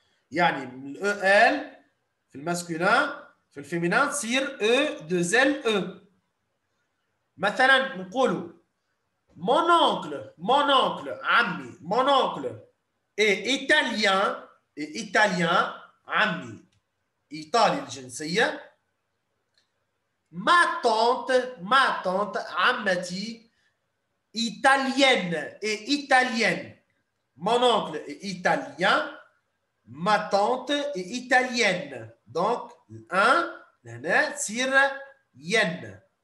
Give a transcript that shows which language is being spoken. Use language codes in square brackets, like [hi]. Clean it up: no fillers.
[ar] يعني ال EL في الماسكولين في الفيمينان تصير او دوزيل او. [fr] مثلا نقولوا mon oncle [ar] عمي [fr] mon oncle est italien [ar] عمي إيطالي الجنسية. [fr] ma tante [ar] عمتي [fr] italienne. Mon oncle est italien, ma tante est italienne. [ar] Donc, هنا تصير ين.